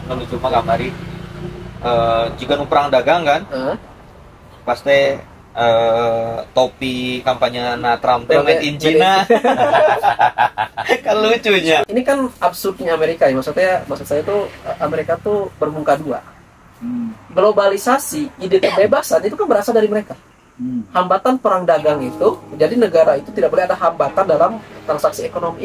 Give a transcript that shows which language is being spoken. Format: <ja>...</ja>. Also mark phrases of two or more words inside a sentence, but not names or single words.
<su>lucu mah kamari jika nu perang dagang kan pasti topi kampanye Trump teh</su> <en>made in China.</en> <id>Kan lucunya. Ini kan absurdnya Amerika ya, maksud saya tuh Amerika tuh bermuka dua. Globalisasi, ide kebebasan itu kan berasal dari mereka. Hambatan perang dagang itu, jadi negara itu tidak boleh ada hambatan dalam transaksi ekonomi.</id>